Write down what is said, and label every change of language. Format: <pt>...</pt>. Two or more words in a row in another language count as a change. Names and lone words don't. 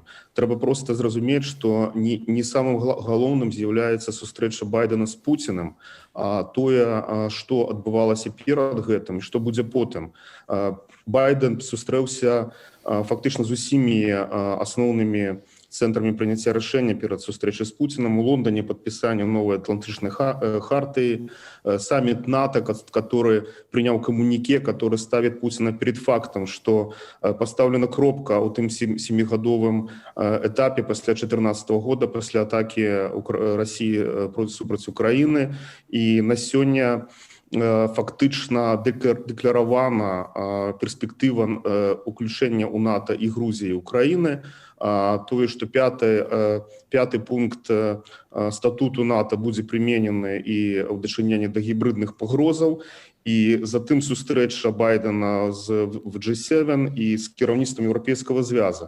<be>Трэба проста зразумець, што не самым галоўным з'яўляецца сустрэча Байдена з Пуцінам, а тое, што адбывалася перад гэтым і што будзе потым. Байден сустрэўся фактычна з усімі асноўнымі цэнтрамі прыняцця рашэння перад сустрэчай з Пуцінам, у Лондоне падпісанне новай атлантычнай хартыі,</be> <ru>саммит НАТО, который принял коммунике, который ставит Путина перед фактом, что поставлена</ru> <be>кропка у тым 7-гадовым этапе</be> <ru>после 2014 года, после атаки России</ru> <be>супраць Украины, и на сёння фактычна дэкларавана перспектыва уключэння ў НАТО і Грузіі і Украіны. Тое, што пяты пункт статуту НАТО будзе прыменены і ў дачыненні да гібридных пагрозаў, і затым сустрэча Байдена в G7 і з кіраўніцтвам Еўрапейскага звяза.</be>